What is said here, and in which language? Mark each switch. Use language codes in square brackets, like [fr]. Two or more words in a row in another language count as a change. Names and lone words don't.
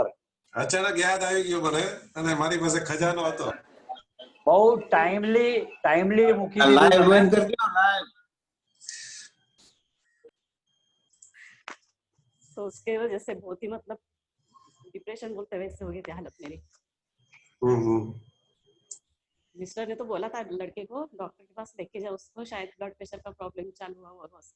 [gu] અચાનક યાદ આવી ગયું મને અને મારી પાસે ખજાનો હતો. બહુ ટાઈમલી મૂકી દીધું લાઈવ તમે. બંધ કરી દો લાઈવ. [hi] तो उसके वजह से बहुत ही मतलब डिप्रेशन बोलते वैसे हो गई थी हालत मेरी। मिस्टर ने तो बोला था लड़के को डॉक्टर के पास लेके जाओ उसको, शायद ब्लड प्रेशर का प्रॉब्लम चालू हुआ होगा उसको।